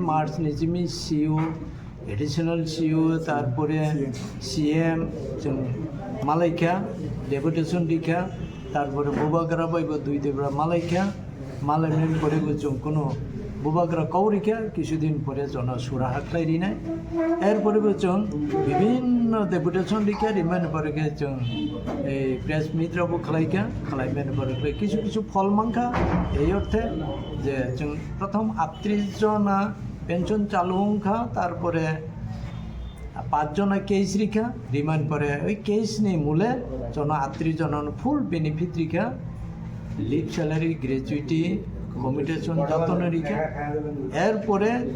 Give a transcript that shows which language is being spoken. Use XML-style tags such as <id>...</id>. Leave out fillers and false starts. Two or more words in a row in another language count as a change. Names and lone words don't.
<trp>मार्च नि जिमी सीओ एडिशनल सीओ तारपरे सीएम जों मालाइखा डेपुटेशन दिखा तारपरे बुबाग्रा बायबो दुई देब्रा मालाइखा मालाइमेन परेबो जों कोनो बुबाग्रा कौरिखा किछुदिन परे जना सुरा हाख्लायरिनाय एरपरेबो जों विभिन्न डेपुटेशन दिखा रिमाइन परेके जों प्रेस मित्रबो खालायखा खालायमेन परेके</trp> <bn>কিছু কিছু</bn> <trp>फल मांखा</trp> <bn>এই অর্থে যে</bn> <trp>जों प्रथम 38 जना पेंशन चालू हंखा तारपरे 5 जना केस रिखा रिमाइन परे ओई केस नि मूले जना 38 जना</trp> <en>full benefit</en> <trp>रिखा</trp> <en>leave salary gratuity commutation</en> <trp>जतन रिखा एरपरे</trp>